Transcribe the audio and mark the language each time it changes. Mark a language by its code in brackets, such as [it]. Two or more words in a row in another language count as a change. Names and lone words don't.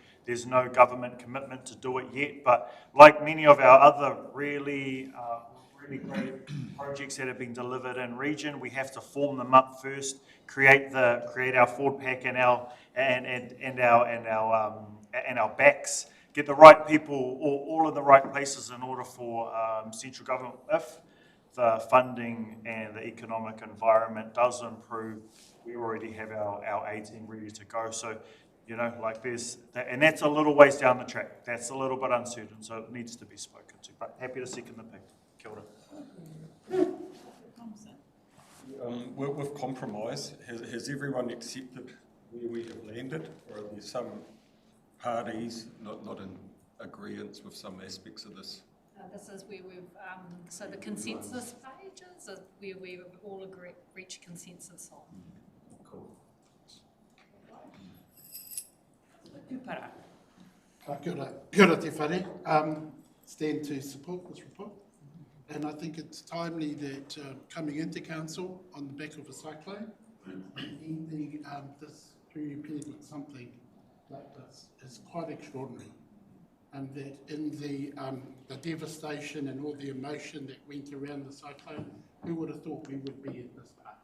[en] There's no government commitment to do it yet, but like many of our other really great projects that have been delivered in region, we have to form them up first, create our forward pack and our backs, get the right people all in the right places in order for central government. If the funding and the economic environment does improve, we already have our A team ready to go. So, and that's a little ways down the track. That's a little bit uncertain, so it needs to be spoken to. But happy to second the pick. [mi] Kia ora. [en] With compromise, has everyone accepted where we have landed, or are there some parties not in agreement with some aspects of this? This is where we've, so the consensus pages is where we've all reached consensus on. Cool. [mi] Kia ora te whare. [en] Stand to support this report. And I think it's timely that coming into council on the back of a cyclone, ending this period with something like this is quite extraordinary. And that in the devastation and all the emotion that went around the cyclone, who would have thought we would be at this place?